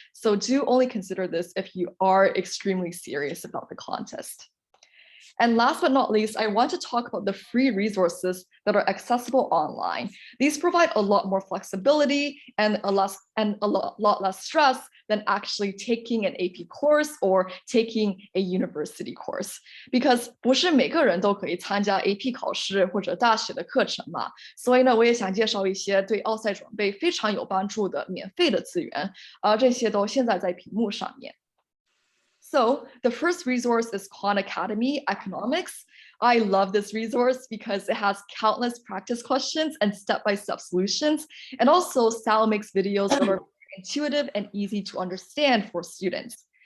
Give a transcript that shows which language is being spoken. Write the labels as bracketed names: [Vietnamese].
[English] So do only consider this if you are extremely serious about the contest. And last but not least, I want to talk about the free resources that are accessible online. These provide a lot more flexibility and a lot less stress than actually taking an AP course or taking a university course. [Chinese] Because 不是每个人都可以参加 AP 考试或者大学的课程嘛，所以呢，我也想介绍一些对奥赛准备非常有帮助的免费的资源，这些都现在在屏幕上面。 [English] So the first resource is Khan Academy Economics. I love this resource because it has countless practice questions and step-by-step solutions. And also Sal makes videos that are intuitive and easy to understand for students.